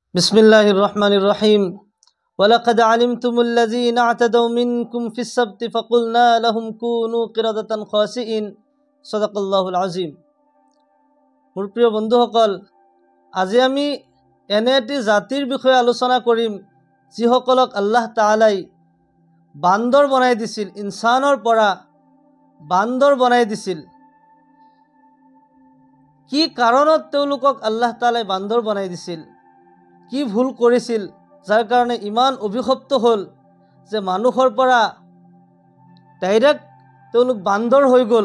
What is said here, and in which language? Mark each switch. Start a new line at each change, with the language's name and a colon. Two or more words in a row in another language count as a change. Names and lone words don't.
Arabic: بسم الله الرحمن الرحيم ولقد علمتم الذين اعتدوا منكم في السبت فقلنا لهم كونوا قردة خاسئين صدق الله العظيم.
Assamese: মোৰ প্ৰিয় বন্ধুসকল, আজি আমি এনে এটি জাতিৰ বিষয়ে আলোচনা কৰিম যিসকলক আল্লাহ তাআলাই বান্দৰ বনাই দিছিল, ইনসানৰ পৰা বান্দৰ বনাই দিছিল। কি কাৰণত তেওঁলোকক আল্লাহ তাআলাই বান্দৰ বনাই দিছিল, কি ভুল কৰিছিল যাৰ কাৰণে ইমান অভিশপ্ত হ'ল যে মানুহৰ পৰা ডাইৰেক্ট তেওঁলোক বান্দৰ হৈ গ'ল।